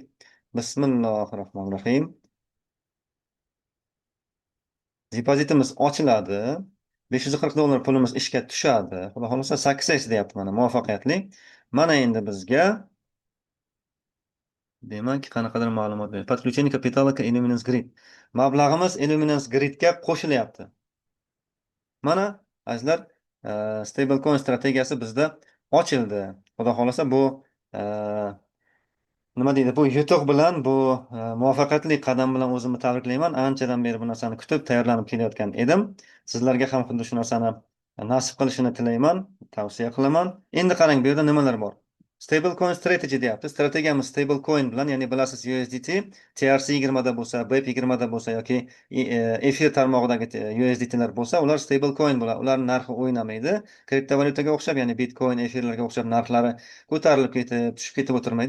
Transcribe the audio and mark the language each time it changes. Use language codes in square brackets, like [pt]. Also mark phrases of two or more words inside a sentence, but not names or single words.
[ar] Bismillahirrohmanirrohim. [uz] Depozitimiz ochiladi. 540 dollar pulimiz ishga tushadi. Xudo xolasa 8 deyapti mana, muvaffaqiyatli. Mana endi bizga demak qanaqadir ma'lumot beradi. [ru] Подключение kapitala к Illuminance Grid. [uz] Mablag'imiz Illuminance Gridga qo'shilyapti. Mana azizlar, stablecoin strategiyasi bizda ochildi. Xudo xolasa bu nima deydi, bu yutuq bilan, bu muvaffaqiyatli qadam bilan o'zimni tabriklayman. Anchadan beri bu narsani kutib tayyorlanib kelayotgan edim. Sizlarga ham xuddi shu narsani nasib qilishini tilayman, tavsiya qilaman. Endi qarang, bu yerda nimalar bor. [en] Stable coin strategy deyapti. [uz] Strategiyamiz [en] stable coin [uz] bilan, ya'ni bilasiz USDT TRC 20 da bo'lsa, BEP 20 da bo'lsa yoki efir tarmog'idagi USDTlar bo'lsa, ular [en] stable coin [uz] bo'ladi. Ularning narxi o'ynamaydi. Kriptovalyutaga o'xshab, ya'ni Bitcoin, efirlarga o'xshab narxlari ko'tarilib ketib, tushib ketib o'tirmaydi.